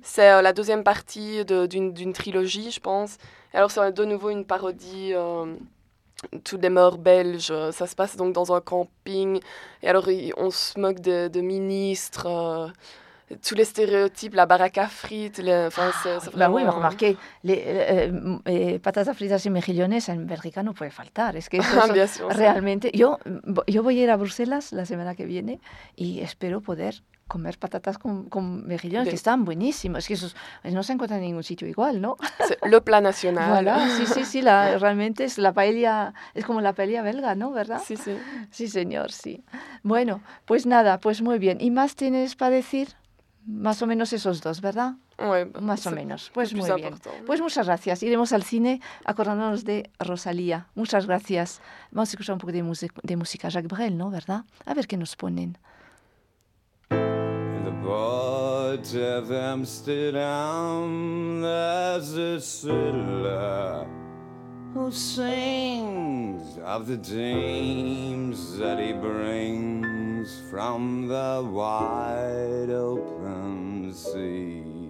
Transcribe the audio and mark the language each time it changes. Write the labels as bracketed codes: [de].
[fr] C'est la deuxième partie d'une trilogie, je pense. Et alors, c'est de nouveau une parodie Tout des morts belges. Ça se passe donc dans un camping. Et alors, on se moque de ministres. Tous les stéréotypes, la baraque à frites, enfin, c'est vraiment... Ben oui, remarquez, [es] patatas fritas y mejillones en Bélgica no puede faltar. Es que eso [fr] son, bien sûr, [es] realmente, yo voy a ir a Bruselas la semana que viene y espero poder comer patatas con mejillones, que están buenísimos. Es que esos, no se encuentran en ningún sitio igual, ¿no? [fr] Le plat national. [es] Voilà, sí, realmente es la paella, es como la paella belga, ¿no? ¿Verdad? Sí, sí. Sí, señor, sí. Bueno, pues nada, pues muy bien. ¿Y más tienes para decir? Más o menos esos dos, ¿verdad? [fr] Oui, [es] más o menos. Pues muy [fr] important. [es] Bien. Pues muchas gracias. Iremos al cine acordándonos de Rosalía. Muchas gracias. Vamos a escuchar un poco de música Jacques Brel, ¿no? ¿Verdad? A ver qué nos ponen. [en] In the port of Amsterdam, there's a sailor who sings of the dreams that he brings from the wide open sea.